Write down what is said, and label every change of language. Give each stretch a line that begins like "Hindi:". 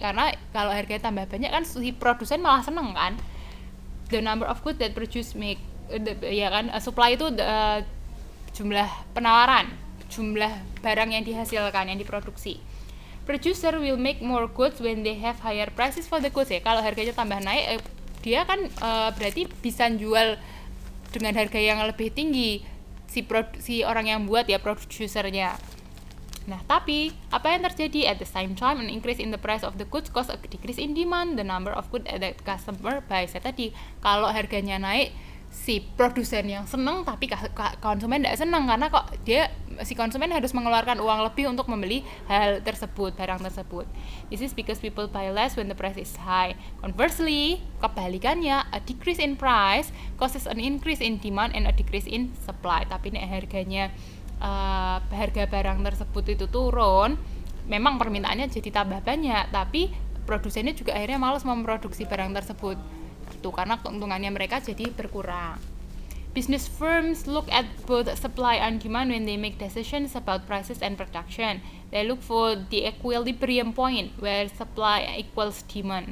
Indonesian: Karena kalau harganya tambah banyak kan si produsen malah seneng kan.
English: The number of goods that produce make
Indonesian: ya kan, supply itu jumlah penawaran, jumlah barang yang dihasilkan, yang diproduksi.
English: Producer will make more goods when they have higher prices for the goods ya.
Indonesian: Kalau harganya tambah naik, dia kan berarti bisa jual dengan harga yang lebih tinggi si orang yang buat ya, produsernya. Nah, tapi apa yang terjadi?
English: At the same time, an increase in the price of the goods cause a decrease in demand, the number of goods that customer buys.
Indonesian: Tadi kalau harganya naik, si produsen yang seneng tapi konsumen tidak seneng karena kok si konsumen harus mengeluarkan uang lebih untuk membeli hal tersebut, barang tersebut.
English: This is because people buy less when the price is high. Conversely,
Indonesian: kebalikannya,
English: a decrease in price causes an increase in demand and a decrease in supply.
Indonesian: Tapi nek harganya harga barang tersebut itu turun, memang permintaannya jadi tambah banyak, tapi produsennya juga akhirnya malas memproduksi barang tersebut. Itu karena keuntungannya mereka jadi berkurang.
English: Business firms look at both supply and demand when they make decisions about prices and production. They look for the equilibrium point where supply equals demand.